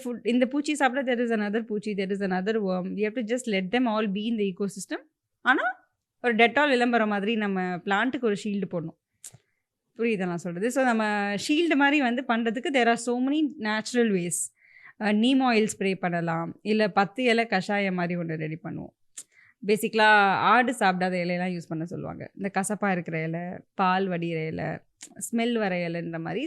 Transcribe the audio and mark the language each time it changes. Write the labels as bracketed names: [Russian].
[Tamil] இந்த பூச்சி சாப்பிட [English] There is another பூச்சி, there is another worm. We have to just let them all be in the ecosystem. [Tamil] ஆனால் ஒரு டெட்டால் விளம்பரம் மாதிரி நம்ம பிளான்ட்டுக்கு ஒரு ஷீல்டு போடணும். புரியுது நான் சொல்கிறது? ஸோ நம்ம ஷீல்டு மாதிரி வந்து பண்ணுறதுக்கு [English] There are so many natural ways. [Tamil] Neem oil spray பண்ணலாம், இல்லை 10 இலை கஷாயம் மாதிரி ஒன்று ரெடி பண்ணுவோம். பேசிக்கலாக ஆடு சாப்பிடாத இலையெல்லாம் யூஸ் பண்ண சொல்லுவாங்க. இந்த கசப்பாக இருக்கிற இலை, பால் வடிகிற இலை, ஸ்மெல் வர இலைன்ற மாதிரி.